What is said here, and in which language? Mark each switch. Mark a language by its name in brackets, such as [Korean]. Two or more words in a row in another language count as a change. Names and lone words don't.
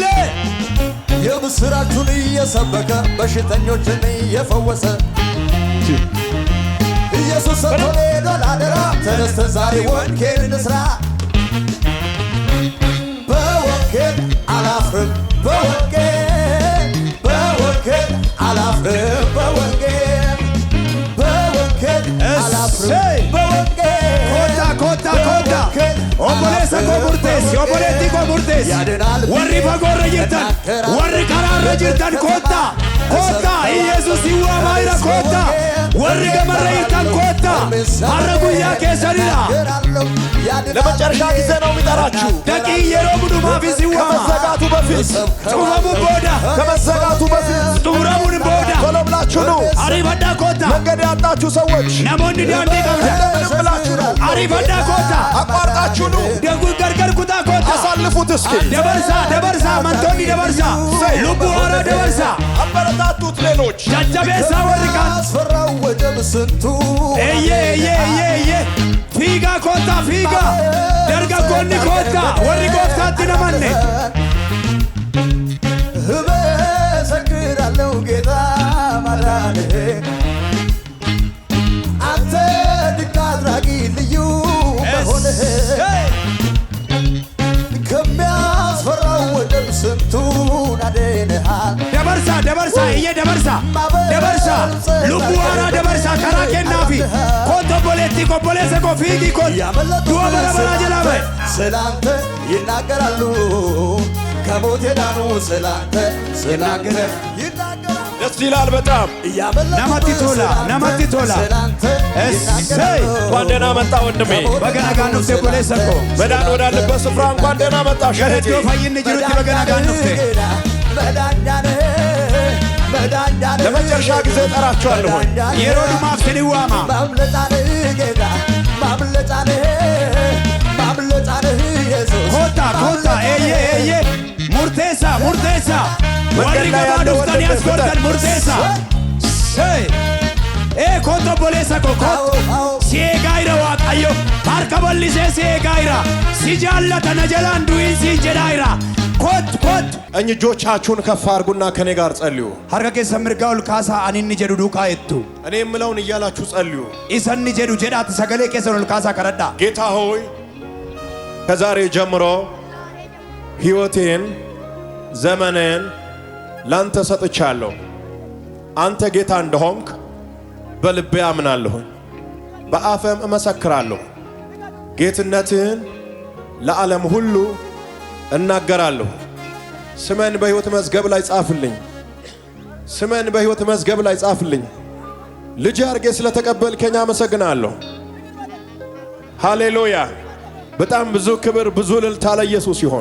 [Amharic] የምስራቹን እየሰበከ በሽተኞችን እየፈወሰ ኢየሱስ ሰጥቶን ሄዷል አደራ። ተነስተን ዛሬ ወንጌል እንስራ። በወንጌል አላፍርም። በወንጌል አላፍርም። በወንጌል አላፍርም። በወንጌል [Oromo] koottaa obbolee obboleessa koo murteessi obboleettii koo murteessi warri fagoorra jirtan warri karaarra jirtan koottaa koottaa Yesuus i waamaa jira koottaa warri gamarra jirtan koottaa har'a guyyaa keessanidha [Amharic] ለመጨረሻ ጊዜ ነው የሚጠራችሁ [Oromo] ደቂቅ yeroo hundumaafis ይዋማ [Amharic] ከመዘጋቱ በፊት [Oromo] cufamuun booda [Amharic] ከመዘጋቱ በፊት [Oromo] xumuramuun booda [Amharic] ቶሎ ብላችሁ ኑ [Oromo] ariifadhaa koottaa [Amharic] መንገድ ያጣችሁ ሰዎች [Oromo] namoonni daandii qabdan [Amharic] እንደምንም ብላችሁ ኑ [Oromo] ariifadhaa koottaa [Amharic] አቋርጣችሁ ኑ [Oromo] deeguu gargar kutaa koottaa [Amharic] አሳልፉት እስኪ [Oromo] dabarsaa amantoonni dabarsaa lubbuu haaraa dabarsaa [Amharic] አበረታቱት ሌሎች [Oromo] jajjabeessaa warri kaan [Amharic] አስፈራው ወጀብ ስንቱ [Oromo] eeyyee fiigaa koottaa fiigaa dargaggoonni koottaa warri gooftaatti namanne [Amharic] እመሰክራለሁ ጌታ ማዳንህ አንተ ድንቅ አድራጊ ልዩ መሆንህ ከሚያስፈራው ወጀብ ስንቱን አድነሃል [Oromo] dabarsaa lubbuu haaraa dabarsaa karaa kennaafi koota obboleettii obboleessa koo fiigii koota du'a bara baraa jalaa ba'e [Amharic] ስላንተ ይናገራሉ ከሞት የዳኑ ስላንተ ይናገራሉ ደስ ይላል በጣም [Oromo] namatti tola እሰይ [Amharic] እንኳን ደህና መጣ ወንድሜ [Oromo] baga nagaan nuuf dhufte obboleessa koo [Amharic] መዳን ወዳለበት ስፍራ እንኳን ደህና መጣሽ እህቴ [Oromo] iddoo fayyinni jirutti baga nagaan nuuf dhufte [Amharic] ለመጨረሻ ጊዜ እጠራችኋለሁ [Oromo] yeroo dhumaaf sin waama koota eeyyee murteessaa warri gabaa dhuftanii as godhan murteessaa koota obboleessa koo koota si eegaa jira waaqayyo harka bal'isee si eegaa jira si jaallata na jalaan du'iin siin jedhaa jira ኮት [Amharic] ቀኝ እጆቻችሁን ከፍ አድርጉና ከኔ ጋር ጸልዩ [Oromo] harka keessa mirgaa ol kaasaa ani inni jedhu duukaa jettu [Amharic] እኔ የምለውን እያላችሁ ጸልዩ [Oromo] isa inni jedhu jedhaati sagalee keessan ol kaasaa kadhadhaa [Amharic] ጌታ ሆይ ከዛሬ ጀምሮ ሕይወቴን ዘመኔን ላንተ ሰጥቻለሁ አንተ ጌታ እንደሆንክ በልቤ አምናለሁ በአፌም እመሰክራለሁ ጌትነትህን ለዓለም ሁሉ እናገራለሁ ስሜን በሕይወት መዝገብ ላይ ጻፍልኝ ስሜን በሕይወት መዝገብ ላይ ጻፍልኝ ልጅ አድርጌ ስለተቀበልከኝ አመሰግናለሁ ሃሌሉያ በጣም ብዙ ክብር ብዙ እልልታ ለኢየሱስ ይሁን